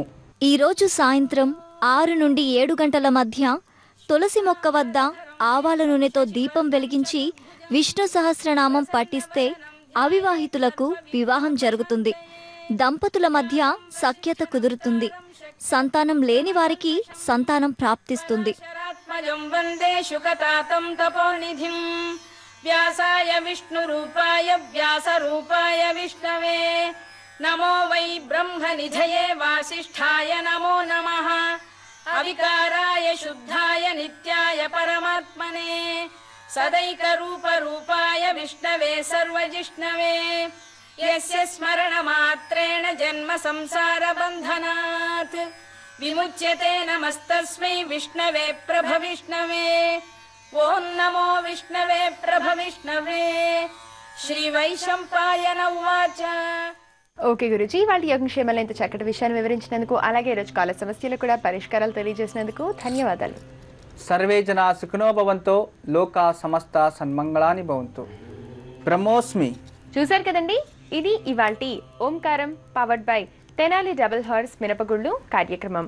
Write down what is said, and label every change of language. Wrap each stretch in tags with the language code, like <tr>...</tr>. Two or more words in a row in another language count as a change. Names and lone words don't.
<te>ఈరోజు సాయంత్రం 6 నుండి 7 గంటల మధ్య తులసి మొక్క వద్ద ఆవాల నూనెతో దీపం వెలిగించి విష్ణు సహస్రనామం పఠిస్తే అవివాహితులకు వివాహం జరుగుతుంది. దంపతుల మధ్య సఖ్యత కుదురుతుంది. సంతానం లేని వారికి సంతానం ప్రాప్తిస్తుంది.</te> <sa>व्यासाय विष्णुरूपाय व्यासरूपाय विष्णवे नमो वै ब्रह्मनिधये वासिष्ठाय नमो नमः अविकाराय शुद्धाय नित्याय परमात्मने सदैकरूपरूपाय विष्णवे सर्वजिष्णवे यस्य स्मरणमात्रेण जन्म संसारबन्धनात् विमुच्यते नमस्तस्मै विष्णवे प्रभविष्णवे ओं नमो विष्णवे प्रभविष्णवे श्रीवैशम्पायन उवाच</sa> <te>ఓకే గురుజీ, వాళ్ళ యోగక్షేమాలు ఇంత చక్కటి విషయాన్ని వివరించినందుకు, అలాగే ఈరోజు కాల సమస్యలు కూడా పరిష్కారాలు తెలియజేసినందుకు ధన్యవాదాలు.</te> <sa>సర్వే జనా సుఖినో భవంతో లోకా సమస్త సన్మంగళాని భవంతు. బ్రహ్మోస్మి.</sa> <te>చూశారు కదండి, ఇది ఇవాల్టి ఓంకారం</te> <en>powered by</en> <te>తెనాలి డబుల్ హార్స్ మినపగుళ్ళు కార్యక్రమం.</te>